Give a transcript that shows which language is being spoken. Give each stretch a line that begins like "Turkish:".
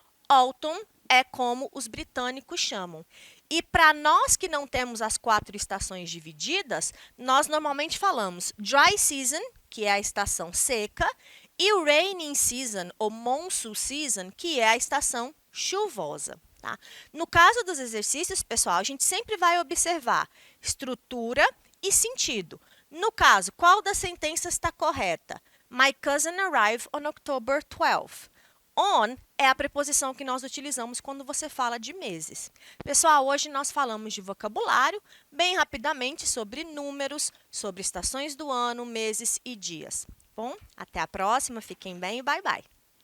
Portuguese: Autumn é como os britânicos chamam. E para nós que não temos as 4 estações divididas, nós normalmente falamos dry season, que é a estação seca, E o raining season, ou monsoon season, que é a estação chuvosa. Tá? No caso dos exercícios, pessoal, a gente sempre vai observar estrutura e sentido. No caso, qual das sentenças está correta?
English: My cousin arrived on October 12th.
Portuguese: On é a preposição que nós utilizamos quando você fala de meses. Pessoal, hoje nós falamos de vocabulário, bem rapidamente sobre números, sobre estações do ano, meses e dias. Bom, até a próxima, fiquem bem e bye bye.